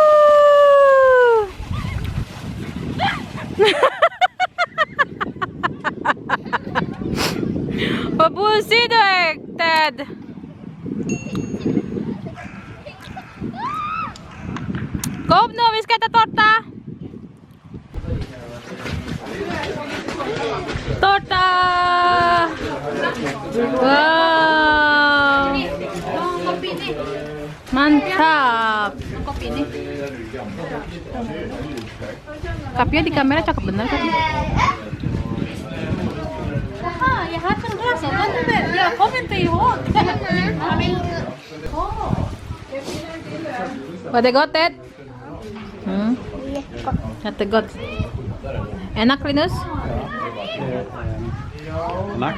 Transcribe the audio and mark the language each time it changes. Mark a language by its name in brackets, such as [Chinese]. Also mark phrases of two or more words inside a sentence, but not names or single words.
[Swedish] Vad busig du är, Ted. Kom nu, vi ska äta tårta. Tårta! Wow! [Indonesian] Mantap! Kapinya di kamera cakep bener kan? [Swedish] Jag hade en glass och jag kommer inte ihåg. Var det gott, Ted? Jättegott. [Indonesian] Enak, Linus? Enak.